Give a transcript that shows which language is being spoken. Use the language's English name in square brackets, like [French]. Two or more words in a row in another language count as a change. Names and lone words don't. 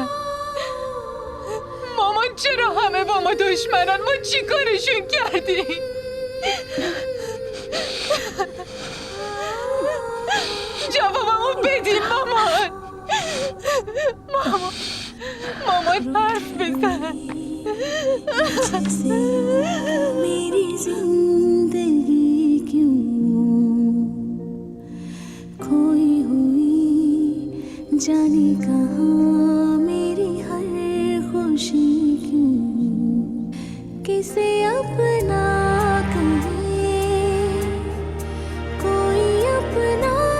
[Persian] مامان چرا همه با ما دشمنن؟ ما چی کارشون کردیم؟ جوابمو بدین مامان. مامان حرف بزن. [Hindi] मेरी जिंदगी क्यों खोई हुई जाने कहाँ, मेरी हर खुशी क्यों किसे अपना कहे, कोई अपना